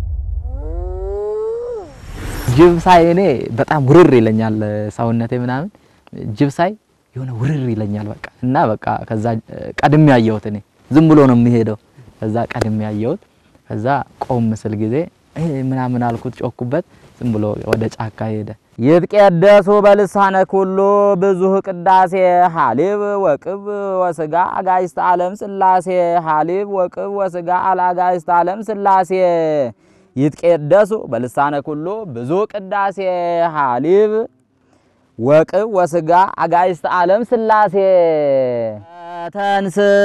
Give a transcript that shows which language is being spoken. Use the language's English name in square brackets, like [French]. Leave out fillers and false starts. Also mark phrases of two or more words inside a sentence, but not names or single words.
[Amharic] ጅብ ሳይ እኔ በጣም ውርር ይለኛል ሰውነቴ ምናምን ጅብ ሳይ የሆነ ውርር ይለኛል በቃ። እና በቃ ከዛ ቀድም ያየሁት እኔ ዝም ብሎ ነው የሚሄደው። ከዛ ቀድም ያየሁት ከዛ ቆም መስል ጊዜ ምናምን አልኩት ጮኩበት ዝም ብሎ ወደ ጫካ ሄደ። [Geez] ይትቀደሱ በልሳነ ኩሉ ብዙህ ቅዳሴ ሐሊብ ወቅብ ወስጋ አጋይስት ዓለም ስላሴ ሐሊብ ወቅብ ወስጋ አጋይስት ዓለም ስላሴ ይትቀደሱ በልሳነ ኩሉ ብዙ ቅዳሴ ሐሊብ ወቅብ ወስጋ አጋይስት ዓለም ስላሴ ተንስ